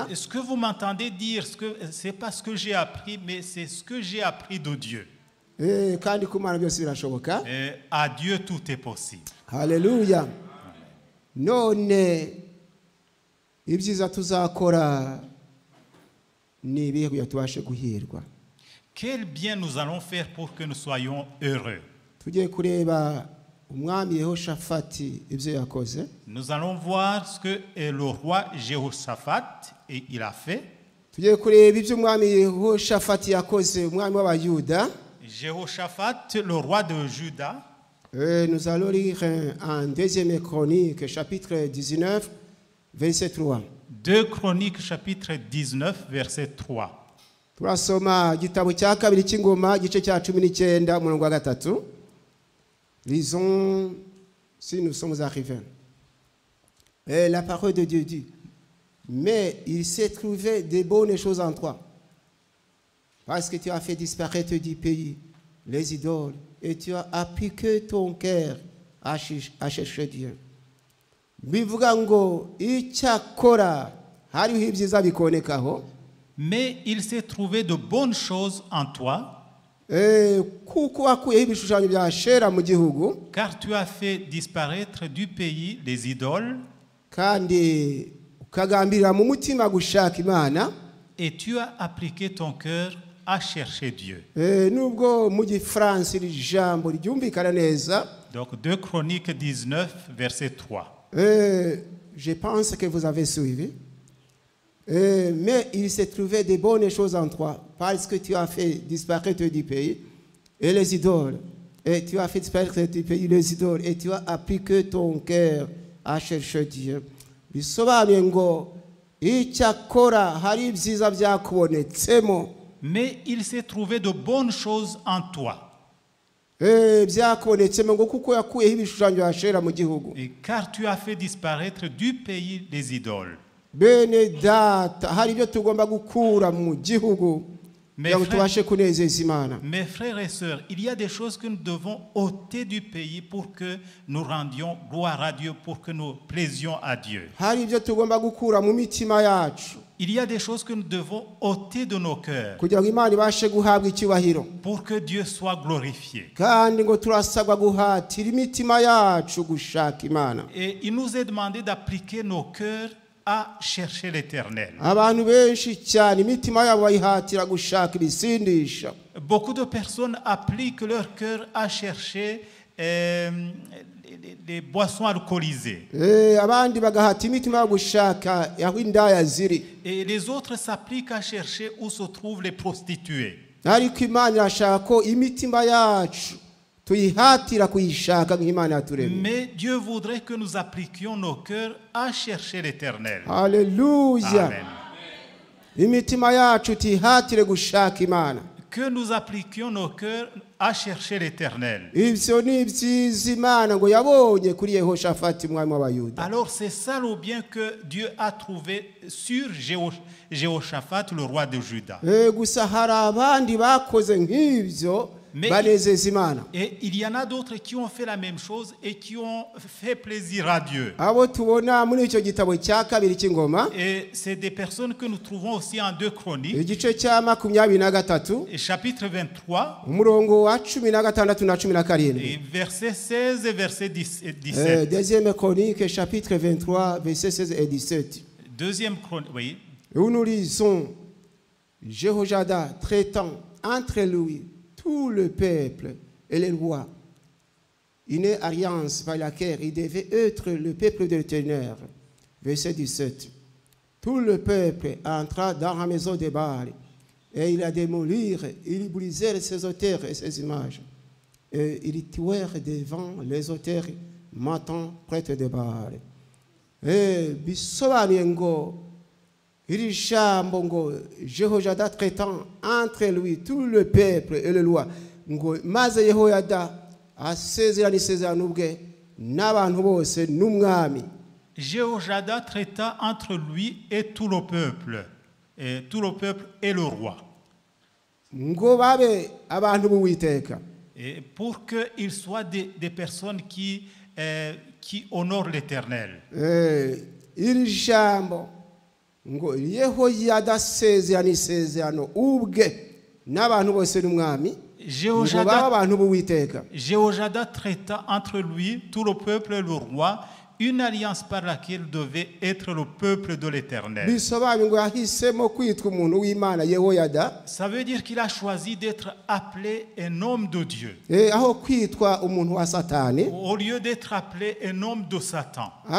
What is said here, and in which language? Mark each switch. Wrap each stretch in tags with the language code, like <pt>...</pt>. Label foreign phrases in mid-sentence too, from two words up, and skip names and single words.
<fr>Ce que vous m'entendez dire, c'est pas ce que j'ai appris, mais c'est ce que j'ai appris de Dieu.</fr> <rw>Kandi ku Mana byose birashoboka.</rw> <fr>À Dieu tout est possible.</fr> <rw>Haleluya. None ibyiza tuzakora ni ibihe kugira tubashe guhirwa?</rw> <fr>Quel bien nous allons faire pour que nous soyons heureux?</fr> <rw>Tugiye kureba umwami Yehoshafati ibyo yakoze.</rw> <fr>Nous allons voir ce que le roi Jéhoshaphat il a fait.</fr> <rw>Tugiye kureba ibyo umwami Yehoshafati yakoze, umwami w'Abayuda.</rw> <fr>Jéhoshaphat, le roi de Juda. Nous allons lire en 2e Chronique, chapitre 19, verset 3. 2 Chroniques, chapitre 19, verset 3.</fr> <rw>Turasoma igitabo cya kabiri cy'ingoma igice cya 19 umurongo wa 3.</rw> <fr>Lisons si nous sommes arrivés. La parole de Dieu dit: mais il s'est trouvé de bonnes choses en toi, parce que tu as fait disparaître du pays les idoles et tu as appliqué ton cœur à chercher Dieu.</fr> <rw>Bivuga ngo icyakora hariho ibyiza bikonekaho.</rw> <fr>Mais il s'est trouvé de bonnes choses en toi,</fr> <rw>kuko wakuyeho ibishushanyo bya Ashera mu gihugu,</rw> <fr>car tu as fait disparaître du pays les idoles,</fr> <rw>kandi ukagambirira mu mutima gushaka Imana,</rw> <fr>et tu as appliqué ton cœur à chercher Dieu.</fr> <rw>Nubwo mu Gifaransa iri jambo ryumvikana neza.</rw> <fr>Donc 2 Chroniques 19, verset 3. Je pense que vous avez suivi. Mais il s'est trouvé de bonnes choses en toi, parce que tu as fait disparaître du pays et les idoles. Et tu as fait disparaître du pays les idoles, et tu as appliqué ton cœur à chercher Dieu.</fr> <rw>Bisobanuye ngo icyakora hari ibyiza byakubonetsemo.</rw> <fr>Mais il s'est trouvé de bonnes choses en toi.</fr> <rw>Byakubonetsemo ngo kuko yakuyeho ibishushanyo bya Ashera mu gihugu.</rw> <fr>Et car tu as fait disparaître du pays les idoles.</fr> <rw>Bene data, hari ibyo tugomba gukura mu gihugu kugira ngo tubashe kunezeza Imana.</rw> <fr>Mes frères et sœurs, il y a des choses que nous devons ôter du pays pour que nous rendions gloire à Dieu, pour que nous plaisions à Dieu.</fr> <rw>Hari ibyo tugomba gukura mu mitima yacu</rw> <fr>Il y a des choses que nous devons ôter de nos cœurs</fr> <rw>kugira ngo Imana ibashe guhabwa icyubahiro,</rw> <fr>pour que Dieu soit glorifié.</fr> <rw>kandi ngo turasabwa guhatira imitima yacu gushaka Imana.</rw> <fr>Et il nous est demandé d'appliquer nos cœurs à chercher l'Éternel.</fr> <rw>Abantu benshi cyane imitima yabo bayihatira gushaka ibisindisha.</rw> <fr>Beaucoup de personnes appliquent leur cœur à chercher des boissons alcoolisées.</fr> <rw>Abandi bagahata imitima yabo gushaka aho indaya ziri.</rw> <fr>Et les autres s'appliquent à chercher où se trouvent les prostituées.</fr> <rw>Ariko Imana irashaka ko imitima yacu tuyihatira kuyishaka nk'Imana yaturemye.</rw> <fr>Mais Dieu voudrait que nous appliquions nos cœurs à chercher l'Éternel.</fr> <rw>Haleluya. Amen. Imitima yacu tuyihatire gushaka Imana.</rw> <fr>Que nous appliquions nos cœurs à chercher l'Éternel.</fr> <rw>Ibyo ni ibyiza Imana ngo yabonye kuri Yehoshafati umwami w'Abayuda.</rw> <fr>Alors c'est ça le bien que Dieu a trouvé sur Jéhoshaphat, le roi de Juda.</fr> <rw>Gusa hari abandi bakoze nk'ibyo banezeza Imana.</rw> <fr>Et il y en a d'autres qui ont fait la même chose et qui ont fait plaisir à Dieu.</fr> <rw>Abo tubona muri icyo gitabo cya kabiri cy'ingoma.</rw> <fr>Et c'est des personnes que nous trouvons aussi en 2 Chroniques.</fr> <rw>Igice cya 23</rw> <fr>Et chapitre 23.</fr> <rw>umurongo wa 16 na 17.</rw> <fr>Et verset 16 et verset 17. Deuxième Chronique, chapitre 23, verset 16 et 17. Deuxième Chronique, oui. Où nous lisons Jéhoiada traitant entre lui tout le peuple et les rois. Une alliance par laquelle il devait être le peuple de l'Éternel. Verset 17. Tout le peuple entra dans la maison de Baal et il a démoli, il brisait ses auteurs et ses images. Et ils tuèrent devant les auteurs matant prêtre de Baal.</fr> <rw>Et bisobanuye ngo iri jambo ngo Jehoiada</rw> <fr>traitant entre lui tout le peuple et le roi</fr> <rw>ngo maze Yehoyada asezerana isezerano ubwe n'abantu bose n'umwami.</rw> <fr>Jéhoiada traita entre lui et tout le peuple et le roi.</fr> <rw>Ngo babe abantu b'Uwiteka.</rw> <fr>Et pour qu'ils soient des personnes qui honorent l'Éternel.</fr> <rw>Iri jambo ngo Yehoyada asezerana isezerano ubwe n'abantu bose n'umwami.</rw> <fr>Jéhoiada traita entre lui, tout le peuple et le roi, une alliance par laquelle devait être le peuple de l'Éternel. Ça veut dire qu'il a choisi d'être appelé un homme de Dieu au lieu d'être appelé un homme de Satan.</fr>